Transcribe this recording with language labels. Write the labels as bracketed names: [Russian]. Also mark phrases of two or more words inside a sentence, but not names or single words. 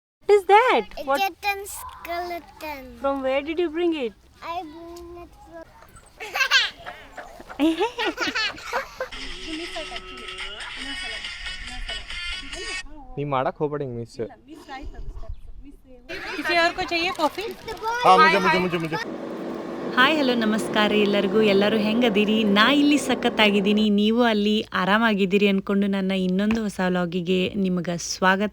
[English] is that? What? Kitten skeleton. From where did you bring it? I bring it from. [Kannada] ನೀವು ಮಾಡಕ್ಕೆ ಹೋಗ್ಬೇಡಿ ಮಿಸ್. [Hindi] किसी और को चाहिए कॉफी? हाँ मुझे. [English] hi hello [Kannada] ನಮಸ್ಕಾರ ಎಲ್ಲರಿಗೂ. ಎಲ್ಲರೂ ಹೆಂಗದಿರಿ? ನಾ ಇಲ್ಲಿ ಸಖತ್ತಾಗಿದ್ದೀನಿ, ನೀವು ಅಲ್ಲಿ ಆರಾಮಾಗಿದ್ದೀರಿ ಅಂದ್ಕೊಂಡು ನನ್ನ ಇನ್ನೊಂದು ಹೊಸ ವ್ಲಾಗಿಗೆ ನಿಮಗೆ ಸ್ವಾಗತ.